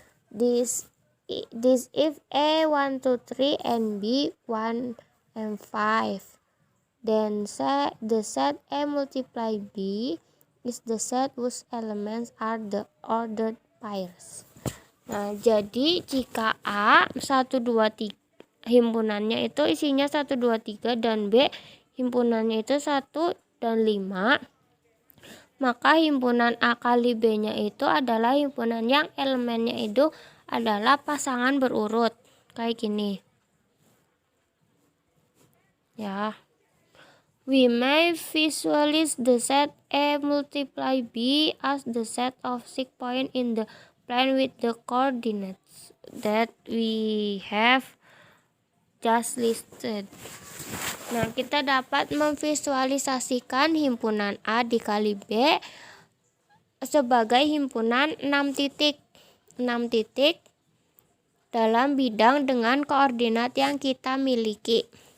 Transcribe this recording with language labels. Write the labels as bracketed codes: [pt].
[en] This if A 1, 2, 3 and B 1 and 5, then the set A multiply B is the set whose elements are the ordered pairs. [id] Nah, jadi jika A 1, 2, 3 himpunannya itu isinya 1, 2, 3 dan B himpunannya itu 1 dan 5, maka himpunan A kali B-nya itu adalah himpunan yang elemennya itu adalah pasangan berurut kayak gini. Ya. [en] We may visualize the set A multiply B as the set of 6 points in the plane with the coordinates that we have just listed. [id] Nah, kita dapat memvisualisasikan himpunan A dikali B sebagai himpunan 6 titik dalam bidang dengan koordinat yang kita miliki.